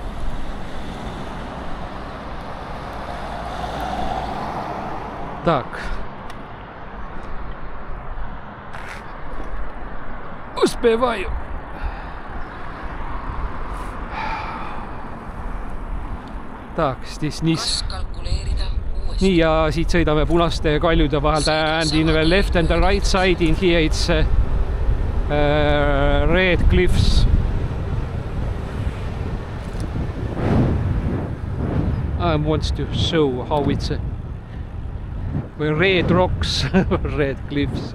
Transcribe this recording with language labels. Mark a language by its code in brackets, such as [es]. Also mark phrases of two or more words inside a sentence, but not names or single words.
[ru] Так. Успеваю. Так, здесь низ. [et] Nii, ja siit sõidame punaste kaljude vahel [en] and in the left and the right side in here it's red cliffs. I want to show how it's red rocks, red cliffs.